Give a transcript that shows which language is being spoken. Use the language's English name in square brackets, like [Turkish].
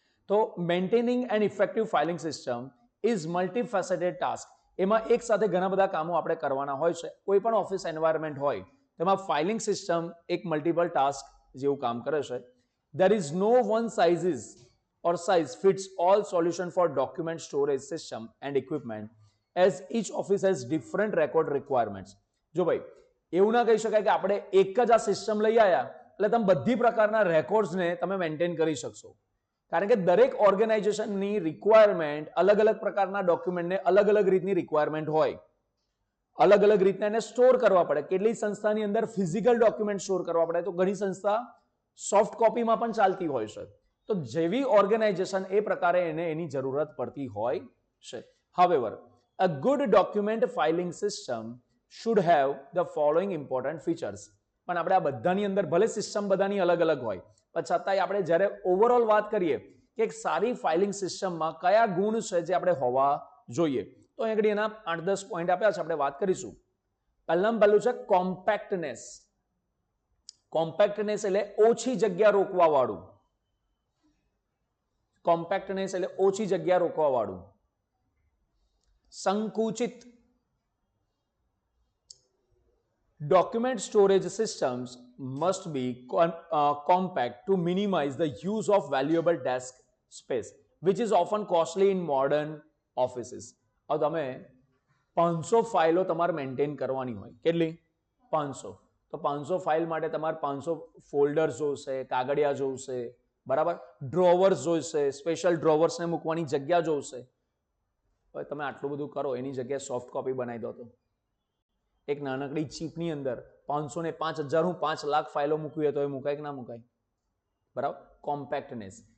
[English] તો maintaining and effective filing system is multifaceted task. [Gujarati] એમાં એક સાથે ઘણા બધા કામો આપણે કરવાના હોય છે. કોઈ પણ ઓફિસ એન્વાયરમેન્ટ હોય તેમાં ફાઇલિંગ સિસ્ટમ એક મલ્ટિપલ ટાસ્ક જેવું કામ કરે છે. [English] There is no one size fits all solution for document storage system and equipment as each office has different record requirements. [Gujarati] જો ભાઈ એવું ના કહી શકાય કે આપણે એક જ આ સિસ્ટમ લઈ આવ્યા એટલે તમે બધી પ્રકારના રેકોર્ડ્સને તમે મેન્ટેન કરી શકશો. કારણ કે દરેક ઓર્ગેનાઇઝેશનની રિક્વાયરમેન્ટ અલગ અલગ પ્રકારના ડોક્યુમેન્ટને અલગ અલગ રીતની રિક્વાયરમેન્ટ હોય. અલગ અલગ રીતના એને સ્ટોર કરવા પડે. કેટલી સંસ્થાની અંદર ફિઝિકલ ડોક્યુમેન્ટ સ્ટોર કરવા પડે તો ઘણી સંસ્થા સોફ્ટ કોપીમાં પણ ચાલતી હોય છે. તો જેવી ઓર્ગેનાઇઝેશન એ પ્રકારે એને એની જરૂરત પડતી હોય છે. [English] However, a good document filing system should have the following important features. [Gujarati] પણ આપણે આ બધાની અંદર ભલે સિસ્ટમ બધાની અલગ અલગ હોય પણ છતાંય આપણે જ્યારે ઓવરઓલ વાત કરીએ કે એક સારી ફાઇલિંગ સિસ્ટમમાં કયા ગુણ છે જે આપણે હોવા જોઈએ તો અહીં એના 8-10 પોઈન્ટ આપ્યા છે, આપણે વાત કરીશું. પહેલામાં પહેલું છે કોમ્પેક્ટનેસ. કોમ્પેક્ટનેસ એટલે ઓછી જગ્યા રોકવા વાળું. કોમ્પેક્ટનેસ એટલે ઓછી જગ્યા રોકવા વાળું. સંકુચિત. [English] Document storage systems must be compact to minimize the use of valuable desk space, which is often costly in modern offices. [Gujarati] હવે તમે 500 ફાઇલો તમારે મેન્ટેન કરવાની હોય. કેટલી? 500. તો 500 ફાઇલ માટે તમારે 500 ફોલ્ડર્સ જોઈશે, કાગળિયા જોઈશે, બરાબર, ડ્રોવર્સ જોઈશે, સ્પેશિયલ ડ્રોવર્સને મૂકવાની જગ્યા જોઈશે. હવે તમે આટલું બધું કરો એની જગ્યાએ સોફ્ટ કોપી બનાવી દો તો એક નાનકડી ચીપની અંદર 500 ને 5000 હું 5 લાખ ફાઇલો મૂકવી તો એ મુકાય કે ના મુકાય? બરાબર. કોમ્પેક્ટનેસ.